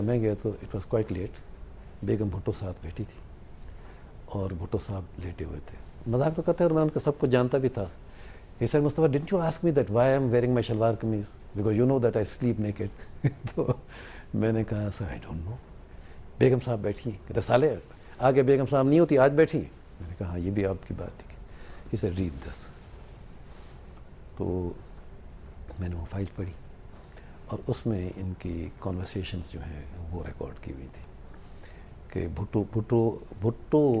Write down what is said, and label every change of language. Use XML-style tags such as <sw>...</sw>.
<ur>میں گیا تو</ur> <en>It was quite late.</en> <ur>بیگم بھٹو ساتھ بیٹھی تھی اور بھٹو صاحب لیٹے ہوئے تھے. مذاق تو کرتے اور میں ان کا سب کچھ جانتا بھی تھا.</ur> <en>He said, Mustafa, didn't you ask me that why I am wearing my shalwar kameez? Because you know that I sleep naked.</en> <ur>تو میں نے کہا سر</ur> <en>I don't know.</en> <ur>بیگم صاحب بیٹھی ہیں. کہتے سالے آگے بیگم صاحب نہیں ہوتی آج بیٹھی ہیں. میں نے کہا ہاں یہ بھی آپ کی بات ٹھیک ہے.</ur> <en>He said, read this.</en> <ur>تو میں نے وہ فائل پڑھی اور اس میں ان کی کنورسیشنز جو ہیں وہ ریکارڈ کی ہوئی تھی کہ بھٹو</ur>